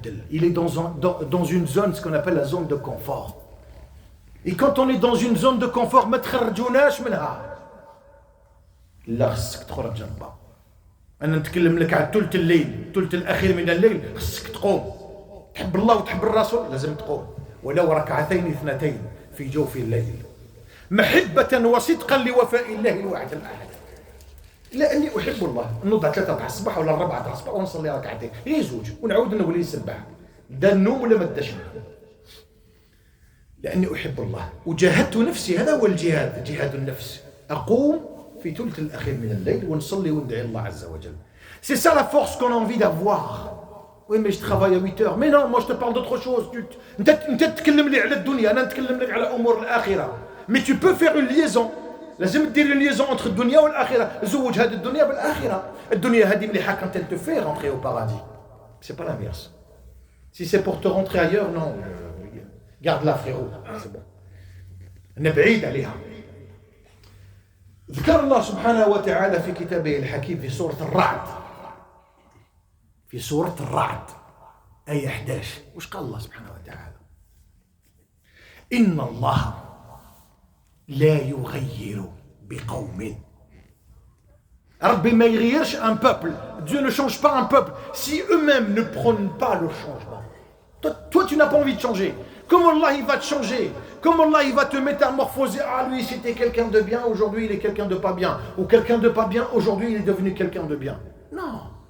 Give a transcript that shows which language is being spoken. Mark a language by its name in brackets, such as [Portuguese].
[French] Il est dans une zone, ce qu'on appelle la zone de confort. Et quand on est dans une zone de confort, [Arabic] ما تخرجوناش منها. لا خصك تخرج با. أنا نتكلم لك على ثلث الليل، ثلث الأخير من الليل، خصك تقوم. تحب الله وتحب الرسول لازم تقوم، ولو ركعتين اثنتين في جوف الليل. محبة وصدقا لوفاء الله الواحد الأحد. لأني أحب الله. نوضع 3 تاع الصباح ولا 4 تاع الصباح ونصلي ركعتين، غير 2 ونعاود نولي نسبح. دا النوم ولا ما داش النوم. لأني أحب الله وجاهدت نفسي، هذا هو الجهاد، جهاد النفس. أقوم في ثلث الأخير من الليل ونصلي وندعي الله عز وجل. [French] C'est ça la force qu'on a envie d'avoir. Oui mais je travaille à 8 heures. Mais non, moi je te parle d'autre chose. [Arabic] أنت تتكلم لي على الدنيا، أنا نتكلم لك على أمور الآخرة. [French] Mais tu peux faire une liaison. [Arabic] لازم دير [French] une liaison entre [Arabic] الدنيا والآخرة. زوج هذه الدنيا بالآخرة. الدنيا هذه مليحة [French] quand elle te fait rentrer au paradis. C'est pas l'inverse. Si c'est pour te rentrer ailleurs, non. Garde-la frérot, c'est bon. [Arabic] نبعيد عليها. ذكر الله سبحانه وتعالى في كتابه الحكيم في سورة الرعد. في سورة الرعد آية 11. وش قال الله سبحانه وتعالى؟ إن الله لا يغير بقوم. ربي ما يغيرش [French] un peuple. Dieu ne change pas un peuple si eux-mêmes ne prônent pas le changement. Toi tu n'as pas envie de changer. Comment Allah il va te changer? Comment Allah il va te métamorphoser? Ah lui c'était quelqu'un de bien, aujourd'hui il est quelqu'un de pas bien. Ou quelqu'un de pas bien, aujourd'hui il est devenu quelqu'un de bien. Non.